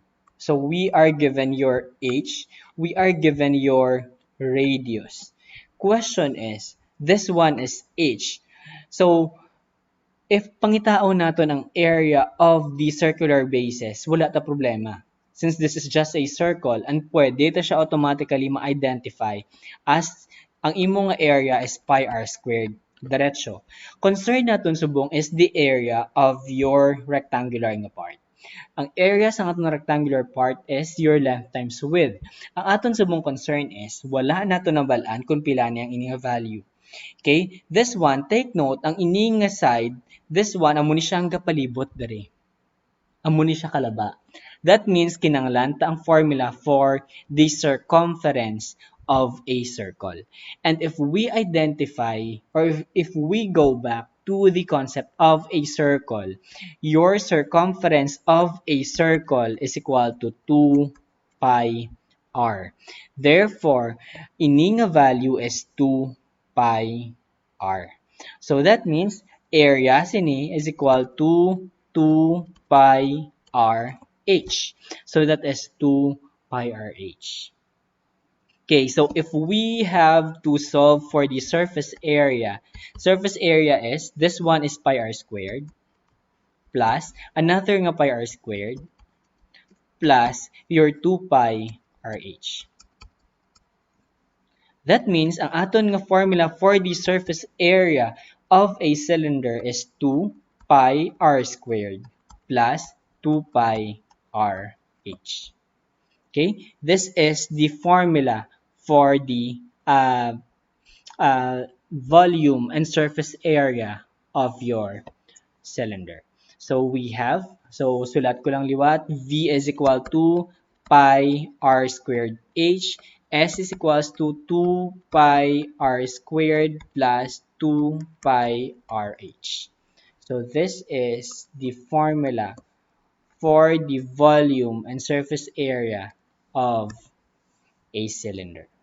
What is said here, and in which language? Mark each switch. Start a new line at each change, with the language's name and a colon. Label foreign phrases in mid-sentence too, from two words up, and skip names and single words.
English: So we are given your h, we are given your radius. Question is, this one is h. So if
Hiligaynon: pangitao naton ang
English: area of the circular bases,
Hiligaynon: wala ta problema.
English: Since this is just a circle and
Hiligaynon: pwede ta siya
English: automatically ma-identify as
Hiligaynon: ang imo nga
English: area is pi r squared.
Hiligaynon: Diretso.
English: Concern
Hiligaynon: naton subong
English: is the area of your rectangular nga part. Ang area
Hiligaynon: sa aton
English: rectangular part is your length times width.
Hiligaynon: Ang aton subong concern is wala nato nabalaan kung pila ni ang ining value.
English: Okay? This one, take note,
Hiligaynon: ang ining nga side,
English: this one,
Hiligaynon: amo ni siyang kapalibot dere. Amo ni siya kalaba.
English: That means
Hiligaynon: kinanglan ta ang
English: formula for the circumference of a circle. And if we identify, or if we go back to the concept of a circle, your circumference of a circle is equal to 2 pi r. Therefore,
Hiligaynon: ining nga
English: value is 2 pi r. So that means area sini is equal to 2 pi r h. So that is 2 pi r h. Okay, so if we have to solve for the surface area is, this one is pi r squared plus another nga pi r squared plus your 2 pi r h. That means
Hiligaynon: ang aton nga
English: formula for the surface area of a cylinder is 2 pi r squared plus 2 pi r h. Okay, this is the formula for the volume and surface area of your cylinder. So we have,
Hiligaynon: so sulat ko lang liwat,
English: V is equal to pi r squared h, S is equals to 2 pi r squared plus 2 pi rh. So this is the formula for the volume and surface area of a cylinder.